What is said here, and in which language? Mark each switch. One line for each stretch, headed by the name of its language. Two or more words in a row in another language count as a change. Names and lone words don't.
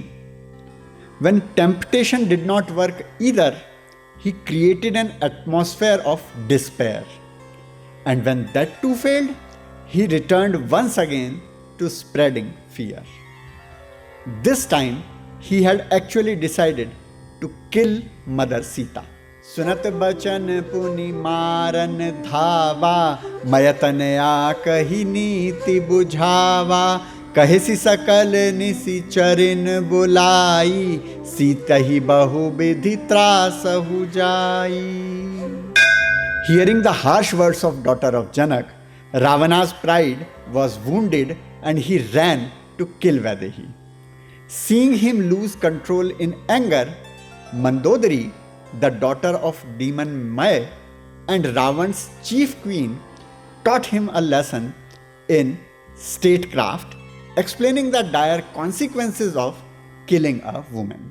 English: When temptation did not work either, he created an atmosphere of despair. And when that too failed, he returned once again to spreading fear. This time, he had actually decided to kill Mother Seeta.
Awadhi: सुनत बचन पुनि मारन धावा, मयतनया कहि नीति बुझावा, कहसी सकल निसी चरिन बुलाई, सीता ही बहु विधि त्रास हो जाई.
English: Hearing the harsh words of daughter of Janak, Ravana's pride was wounded and he ran to kill Vaidehi. Seeing him lose control in anger, Mandodari, the daughter of demon Maya and Ravan's chief queen, taught him a lesson in statecraft, explaining the dire consequences of killing a woman.